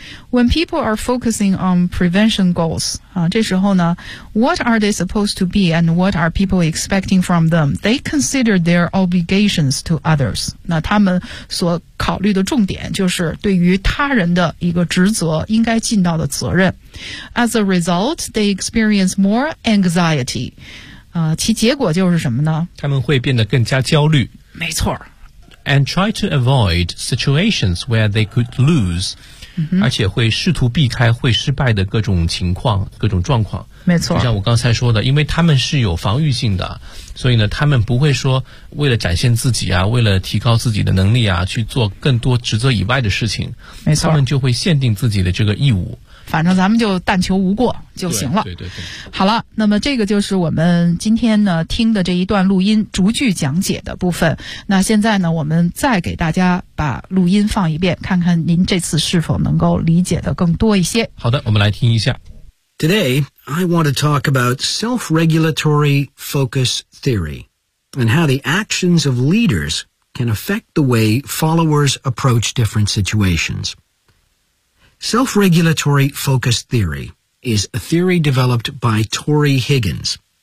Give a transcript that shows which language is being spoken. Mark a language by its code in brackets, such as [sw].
[en] When people are focusing on prevention goals, [zh] 这时候呢 [en] what are they supposed to be and what are people expecting from them? They consider their obligations to others. [zh] 那他们所考虑的重点就是对于他人的一个职责应该尽到的责任。 [en] As a result, they experience more anxiety. [zh] 其结果就是什么呢？他们会变得更加焦虑。没错。 [en] And try to avoid situations where they could lose, [zh] 而且会试图避开会失败的各种情况、各种状况。没错，就像我刚才说的，因为他们是有防御性的，所以呢，他们不会说为了展现自己啊，为了提高自己的能力啊，去做更多职责以外的事情。没错，他们就会限定自己的这个义务。反正咱们就但求无过就行了。对对 对。好了，那么这个就是我们今天呢听的这一段录音逐句讲解的部分。那现在呢，我们再给大家把录音放一遍，看看您这次是否能够理解的更多一些。好的，我们来听一下。 [en] Today, I want to talk about self-regulatory focus theory and how the actions of leaders can affect the way followers approach different situations. Self-regulatory focus theory is a theory developed by Tory Higgins.